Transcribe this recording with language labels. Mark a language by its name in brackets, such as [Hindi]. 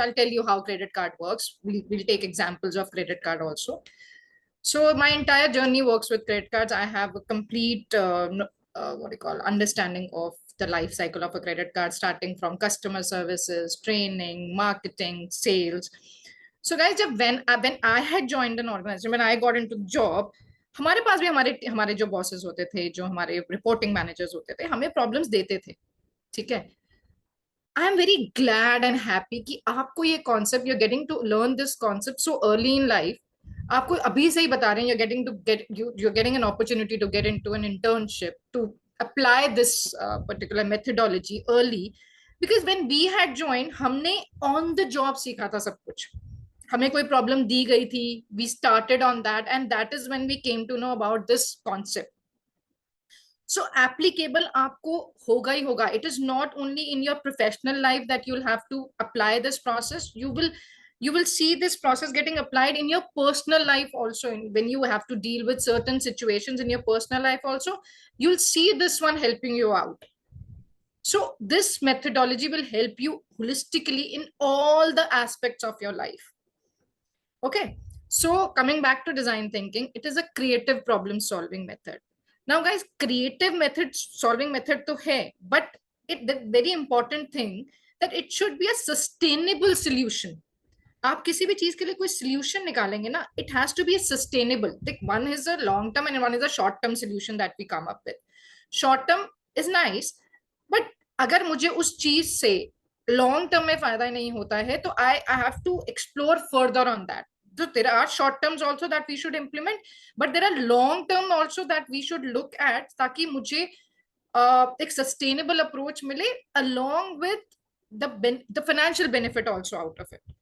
[English] I'll tell you how credit card works. We'll take examples of credit card also. So my entire journey works with credit cards. I have a complete what do you call understanding of the life cycle of a credit card, starting from customer services, training, marketing, sales. [Hindi] So guys, जब [English] when I had joined an organization, when I got into the job, [Hindi] हमारे पास भी हमारे हमारे जो bosses होते थे, जो हमारे रिपोर्टिंग मैनेजर्स होते थे, हमें प्रॉब्लम्स देते थे. ठीक है. [English] I am very glad and happy कि आपको ये concept, you're getting to learn this concept so early in life. [Hindi] आपको अभी से ही बता रहे हैं, [English] you're getting an opportunity to get into an internship to apply this particular methodology early, because when we had joined, [Hindi] हमने on the job सीखा था सब कुछ. हमें कोई प्रॉब्लम दी गई थी, [English] we started on that, and that is when we came to know about this concept. [Hindi] So applicable आपको होगा ही होगा. [English] It is not only in your professional life that you'll have to apply this process. You will see this process getting applied in your personal life also. When you have to deal with certain situations in your personal life also, you'll see this one helping you out. So this methodology will help you holistically in all the aspects of your life. Okay, so coming back to design thinking, it is a creative problem solving method. Now guys, creative method solving method to hai, but the very important thing that it should be a sustainable solution. [Hindi] आप किसी भी चीज के लिए कोई solution निकालेंगे ना, [English] it has to be sustainable. One is a long term and one is a short term solution that we come up with. Short term is nice, but [Hindi] अगर मुझे उस चीज से long term में फायदा नहीं होता है, तो [English] I have to explore further on that. So there are short terms also that we should implement, but there are long term also that we should look at, [Hindi] ताकि मुझे एक sustainable approach मिले [English] along with the financial benefit also out of it.